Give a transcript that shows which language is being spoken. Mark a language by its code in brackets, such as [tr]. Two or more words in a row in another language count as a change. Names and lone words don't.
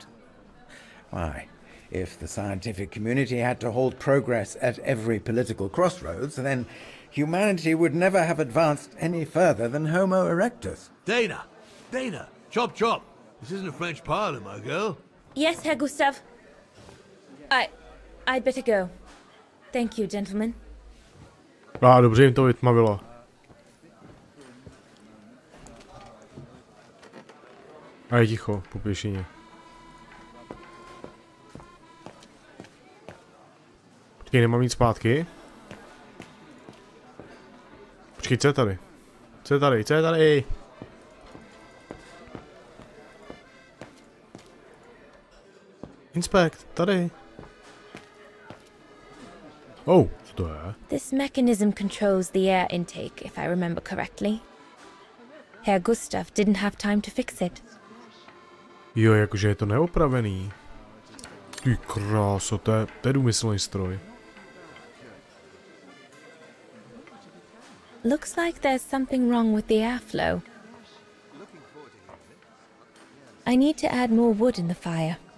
[en] Why, if the scientific community had to hold progress at every political crossroads, then humanity would never have advanced any further than Homo erectus. Dana! Dana! Chop chop! This isn't a French parlor, my girl. Yes, Herr Gustav. I'd better go. Thank you, gentlemen. [cs] Dobře jim to vytmavilo. A je ticho, po pěšině. Počkej, nemám nic zpátky. Počkej, co je tady? Co je tady? Co je tady? Inspect, tady. Oh, co to je? [en] This mechanism controls the air intake, if I remember correctly. Herr Gustav didn't have time to fix it. [cs] Jo, jakože je to neopravený. Ty kráso, to je důmyslný stroj. [en] Looks like there's something wrong with the airflow. I need to add more wood in the fire.